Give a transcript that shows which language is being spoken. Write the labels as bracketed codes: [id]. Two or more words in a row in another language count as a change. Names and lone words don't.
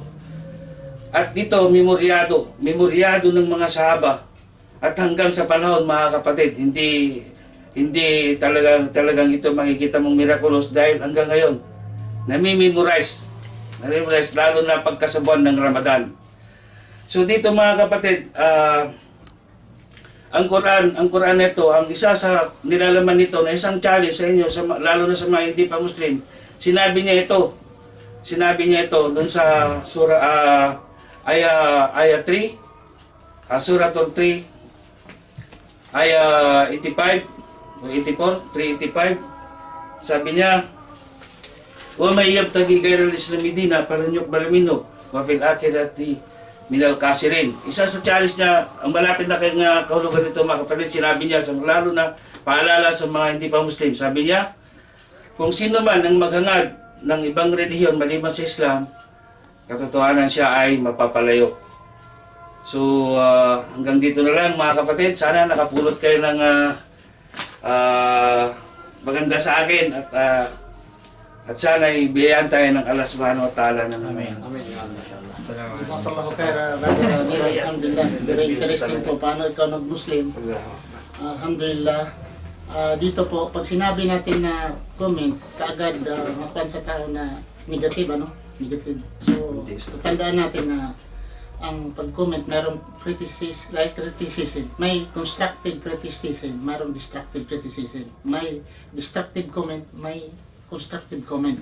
[tl] At dito memoryado ng mga sahaba, at hanggang sa panahon, mga kapatid, hindi talagang ito makikita mong miraculous, dahil hanggang ngayon nami-memorize lalo na pagkasabuan ng Ramadan. So dito, mga kapatid, ang Quran nito, ang isa sa nilalaman nito na isang challenge sa inyo, lalo na sa mga hindi pa Muslim, sinabi niya ito doon sa surah ayah 3, surah 3, ayah 85 o 84, 385. [ar] Sabi niya, وَمَن يَبْتَغِ غَيْرَ الْإِسْلَامِ دِينًا فَلَن يُقْبَلَ مِنْهُ وَهُوَ فِي الْآخِرَةِ مِنَ الْخَاسِرِينَ. [tl] Isa sa challenge niya, ang malapit na kayong kahulugan nito, mga kapatid, sinabi niya, lalo na paalala sa mga hindi pa Muslim, sabi niya, kung sino man ang maghangad ng ibang relihiyon maliban sa Islam, katotohanan siya ay mapapalayo. So hanggang dito na lang, mga kapatid. Sana nakapulot kayo ng maganda sa akin, at sana ibigyan tayo ng [ar] الله سبحانه وتعالى [tl] ng Amen. [ar] جزاك الله خيرا, [tl] Brother Amir. Alhamdulillah, [en] very interesting [tl] po paano ikaw nag-Muslim. Alhamdulillah. Dito po, pag sinabi natin na comment, kaagad makuha sa tao na negative, negative. So, tandaan natin na ang pag-comment, mayroong criticism, may [en] constructive criticism, [tl] mayroong [en] destructive criticism, [tl] may [en] destructive comment, [tl] may [en] constructive comment.